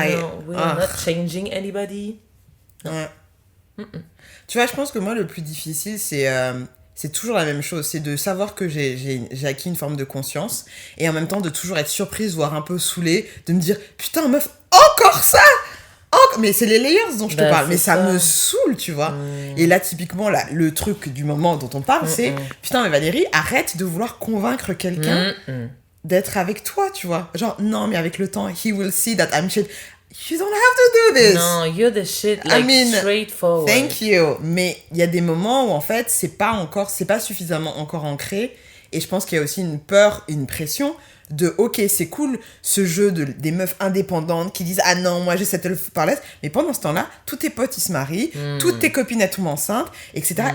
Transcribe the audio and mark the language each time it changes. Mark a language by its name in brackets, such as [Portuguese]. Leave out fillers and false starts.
[English] No, we're not changing anybody. [French] Non. Ouais. Tu vois, je pense que moi le plus difficile c'est toujours la même chose, c'est de savoir que j'ai acquis une forme de conscience et en même temps de toujours être surprise, voire un peu saoulée, de me dire putain meuf, encore ça, mais c'est les layers dont je te parle, mais ça me saoule, tu vois. Et là typiquement là, le truc du moment dont on parle c'est putain mais Valérie, arrête de vouloir convaincre quelqu'un d'être avec toi, tu vois. Genre non mais avec le temps [English] he will see that I'm shit. You don't have to do this. No, you're the shit, like, straightforward. Thank you. [French] Mais il y a des moments où, en fait, c'est pas suffisamment encore ancré. Et je pense qu'il y a aussi une peur, une pression de, ok, c'est cool, ce jeu des meufs indépendantes qui disent, ah non, moi, j'ai cette parlette. Mais pendant ce temps-là, tous tes potes, ils se marient, toutes tes copines, elles tombent enceintes, etc.